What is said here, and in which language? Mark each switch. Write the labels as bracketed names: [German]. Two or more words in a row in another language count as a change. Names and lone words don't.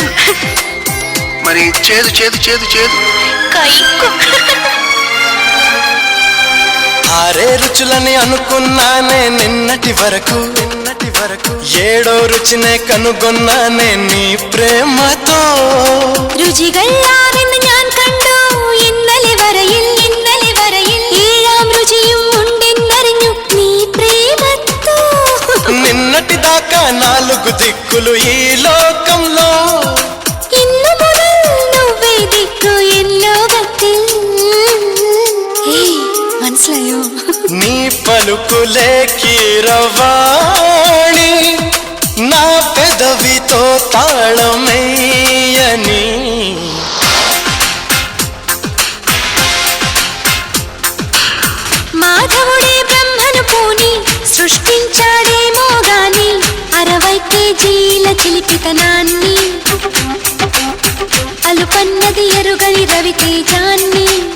[Telugu] మరి చేదు చేదు చేదు చేదు? కైకు. 6 రుచులని అనుకున్నానే నిన్నటి వరకు 7వ రుచినే కనుగొన్నానే నీ ప్రేమతో. [Malayalam] രുചികളാണെന്ന് ഞാൻ കണ്ടു ഇന്നലെ വരയിൽ 7 രുചിയും ഉണ്ടെന്നറിഞ്ഞു നീ പ്രേമത്തോ. [Telugu] నిన్నటి దాకా 4 దిక్కులు ఈ లోకంలో [Malayalam] ഇന്നു മുതൽ [Telugu] నువ్వే దిక్కు ఎల్లో భక్తి. [Malayalam] മനസ്സിലായോ? [Telugu] నీ పలుకులే కీరవాణి నా పెదవితో తాళమేయని. మాధవుడే బ్రహ్మను పూని సృష్టించాడేమో గాని 60 కేజీల చిలిపితనాన్ని అలుపన్నది ఎరుగని రవితేజాన్ని.